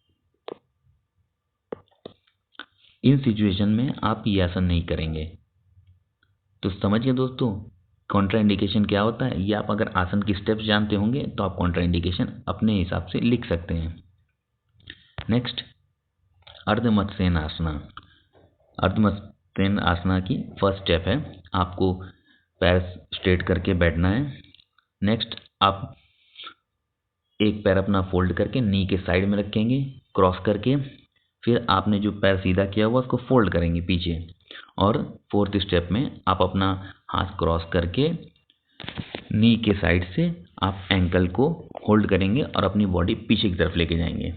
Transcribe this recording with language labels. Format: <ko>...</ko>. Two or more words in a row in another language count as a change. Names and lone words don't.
<en>in situation</en> <hi>में आप ये आसन नहीं करेंगे। तो समझिए दोस्तों कॉन्ट्राइंडिकेशन क्या होता है। ये आप अगर आसन की स्टेप्स जानते होंगे तो आप कॉन्ट्राइंडिकेशन अपने हिसाब से लिख सकते हैं। नेक्स्ट, अर्धमत्स्येन आसना। अर्धमत्स्येन आसना की</hi> <en>first step</en> <hi>है आपको पैर स्ट्रेट करके बैठना है। नेक्स्ट, आप एक पैर अपना फोल्ड करके नी के साइड में रखेंगे क्रॉस करके, फिर आपने जो पैर सीधा किया हुआ उसको फोल्ड करेंगे पीछे, और</hi> <en>fourth step</en> <hi>में आप अपना हाथ क्रॉस करके नी के साइड से आप एंकल को होल्ड करेंगे और अपनी बॉडी पीछे की तरफ लेके जाएंगे।</hi>